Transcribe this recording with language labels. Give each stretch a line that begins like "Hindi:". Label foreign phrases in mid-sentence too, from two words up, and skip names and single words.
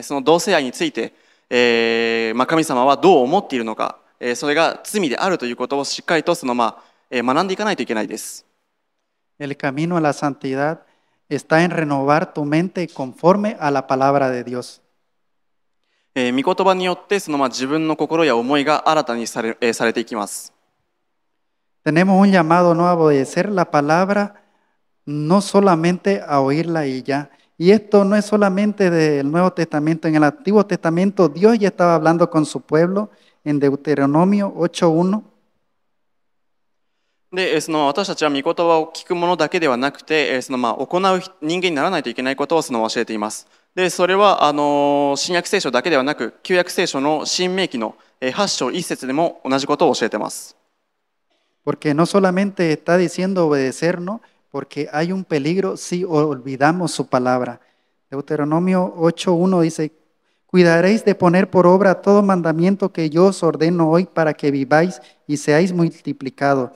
Japanese: その同性愛について、神様はどう思っているのか、それが罪であるということをしっかりと学んでいかないといけないです。
Spanish: El camino a la santidad está en renovar tu mente conforme a la palabra de Dios.
Japanese: 御言葉によって自分の心や思いが新たにされていきます。
Spanish: Tenemos un llamado, ¿no?, a obedecer la palabra, no solamente a oírla y ya. Y esto no es solamente del Nuevo Testamento. En el Antiguo Testamento Dios ya estaba hablando con su pueblo en Deuteronomio 8:1.
Japanese: で、私たちは御言葉を聞くものだけではなくて、行う人間にならないといけないことを教えています。で、それは新約聖書だけではなく、旧約聖書の新明記の8章1節でも同じことを教えています。
Spanish: Porque no solamente está diciendo obedecernos, porque hay un peligro si olvidamos su palabra. Deuteronomio 8:1 dice, cuidaréis de poner por obra todo mandamiento que yo os ordeno hoy para que viváis y seáis multiplicados.